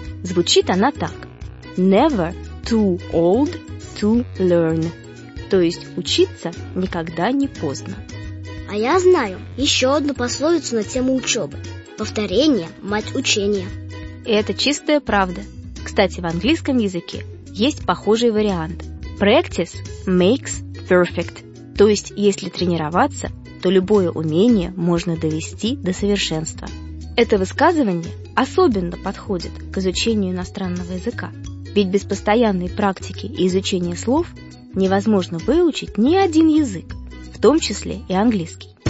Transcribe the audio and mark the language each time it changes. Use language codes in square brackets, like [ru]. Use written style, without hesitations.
[ru] Звучит она так. [en] Never too old to learn. [ru] То есть учиться никогда не поздно. А я знаю еще одну пословицу на тему учебы. Повторение – мать учения. Это чистая правда. Кстати, в английском языке есть похожий вариант. [en] Practice makes perfect. [ru] То есть, если тренироваться, то любое умение можно довести до совершенства. Это высказывание особенно подходит к изучению иностранного языка. Ведь без постоянной практики и изучения слов невозможно выучить ни один язык, в том числе и английский.